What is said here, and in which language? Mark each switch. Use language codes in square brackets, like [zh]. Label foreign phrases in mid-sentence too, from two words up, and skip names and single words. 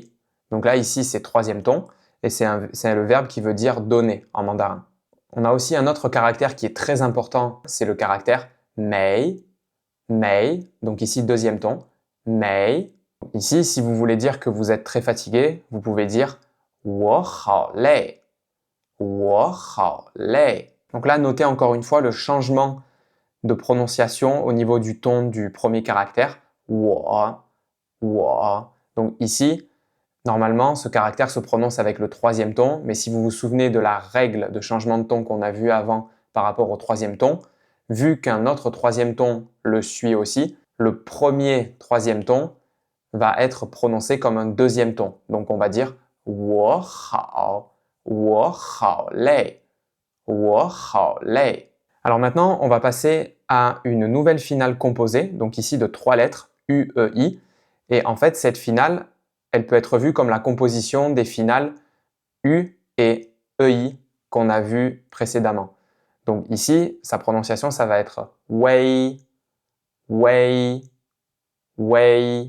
[fr] Donc là, ici, c'est troisième ton et c'est le verbe qui veut dire donner en mandarin. On a aussi un autre caractère qui est très important, c'est le caractère mei, mei. Donc ici, deuxième ton, mei. Ici, si vous voulez dire que vous êtes très fatigué, vous pouvez dire [zh] 我好累,我好累. [fr] Donc là, notez encore une fois le changement de prononciation au niveau du ton du premier caractère. 我, 我. Donc ici, normalement, ce caractère se prononce avec le troisième ton, mais si vous vous souvenez de la règle de changement de ton qu'on a vu avant par rapport au troisième ton, vu qu'un autre troisième ton le suit aussi, le premier troisième ton va être prononcé comme un deuxième ton. Donc on va dire [zh] 我好,我好累,我好累. [fr] Alors maintenant, on va passer à une nouvelle finale composée, donc ici de trois lettres, U, E, I. Et en fait, cette finale, elle peut être vue comme la composition des finales U et EI qu'on a vues précédemment. Donc ici, sa prononciation, ça va être wei, wei, wei.